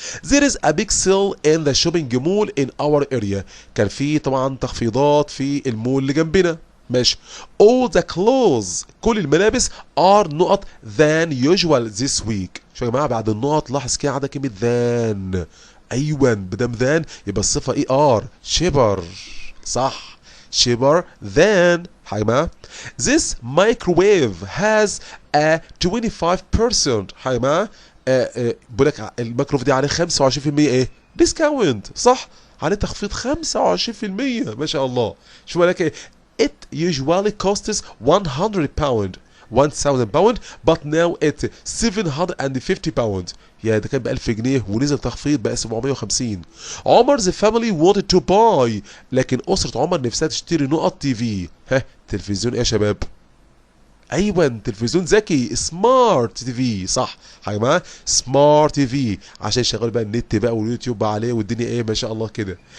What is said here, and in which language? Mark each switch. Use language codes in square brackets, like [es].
[en] There is a big sale in the shopping mall in our area، [ar] كان في طبعا تخفيضات في المول اللي جنبنا. ماشي. [en] all the clothes [ar] كل الملابس [en] are نقط than usual this week. [ar] شو يا جماعه بعد النقط لاحظ كده عندك كلمه than. ايوه بدم than يبقى الصفه اي ار شيبر. [en] صح cheaper than. [ar] يا جماعه [en] this microwave has a 25% [ar] يا جماعه بقول لك الميكروف دي عليه 25% ايه؟ ديسكاونت. صح؟ عليه تخفيض 25%. ما شاء الله. شو بقول لك ايه؟ [en] it usually costs 100 pound 1000 pound but now it's 750 pound. [ar] يا ده كان ب 1000 جنيه ونزل تخفيض بقى 750. عمر's [en] family wanted to buy، [ar] لكن أسرة عمر نفسها تشتري نقط تي في. ها تلفزيون ايه يا شباب؟ ايوه تلفزيون ذكي سمارت تي في. صح يا جماعه سمارت تي في عشان يشغلوا بقى النت بقى واليوتيوب بقى عليه والدنيا ايه ما شاء الله كده.